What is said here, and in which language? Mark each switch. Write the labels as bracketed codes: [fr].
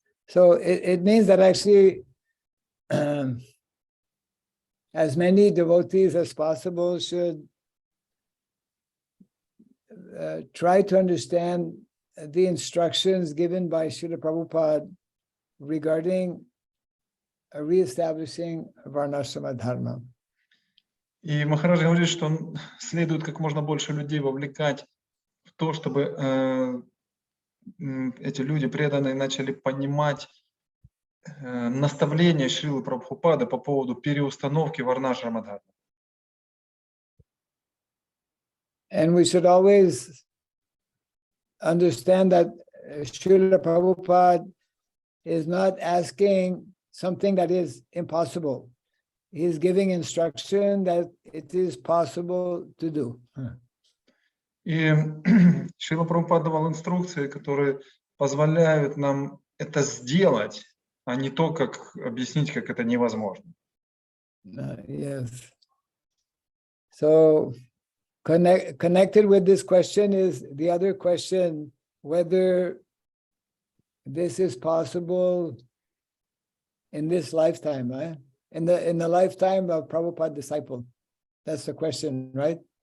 [en] So it means that actually as many devotees as possible should try to understand the instructions given by Srila Prabhupada regarding reestablishing Varnashrama Dharma. [ru] И Махарадж говорит, что следует как можно больше людей вовлекать в то, чтобы эти люди преданные начали понимать наставления Шрилы Прабхупады по поводу переустановки Варнашрама Дхармы. [en] And we should always understand that Srila Prabhupada is not asking something that is impossible. He is giving instruction that it is possible to do. [ru] И Шрила Прабхупада давал инструкции, которые позволяют нам это сделать, а не то, как объяснить, как это невозможно. [en] Yes. So connected with this question is the other question, whether this is possible in this lifetime, right? In the lifetime of Prabhupada disciple. That's the question, right?